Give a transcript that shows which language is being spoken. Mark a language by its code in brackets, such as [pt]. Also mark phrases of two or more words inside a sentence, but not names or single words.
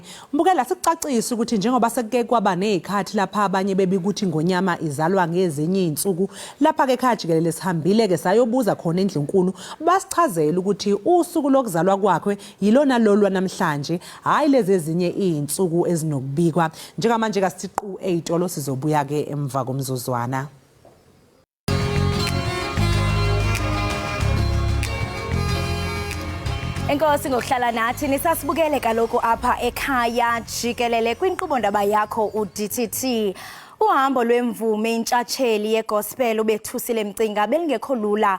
[zu] Mbukela sikucacisa ukuthi njengoba sekuke kwaba nezikhathi lapha abanye bebikuthi ingonyama izalwa ngezinye izinsuku lapha ke ekhaya Jikelele sihambile ke sayobuza khona endlunkulu basichazela ukuthi usuku lokuzalwa kwakhe yilona lolwa namhlanje hayi lezi ezinye izinsuku ezinokubikwa njengamanje ka siqu 8 sizobuya ke emva komzuzwana. [xh] Enkosi ngokuhlala nathi nisasibukele kaloku apha ekhaya Jikelele kwinkqubo ndaba yakho uDTT. Uhambo lwemvume intshatsheli yegospel ubethusile Mcinga belingekho lula.